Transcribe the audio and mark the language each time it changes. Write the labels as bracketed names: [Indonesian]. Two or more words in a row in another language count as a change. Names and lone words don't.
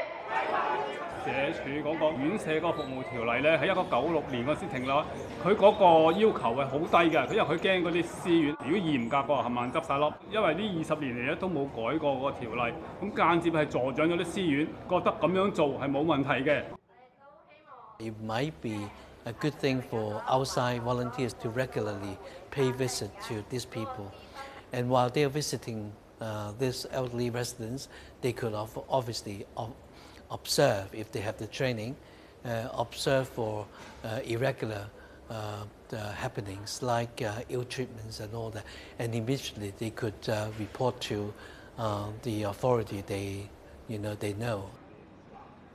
[Cantonese] 社署嗰個院舍嗰個服務條例咧，喺1996年嗰時停落，佢嗰個要求係好低嘅，因為佢驚嗰啲私院如果嚴格嘅話，冚唪唥執晒笠。因為呢20年嚟咧都冇改過個條例，咁間接係助長咗啲私院，覺得咁樣做係冇問題嘅。 [English] It might be a good thing for outside volunteers to regularly pay visit to these people, and while they are visiting these elderly residents, they could obviously observe if they have the training, observe for irregular happenings like ill treatments and all that, and immediately they could report to the authority they know.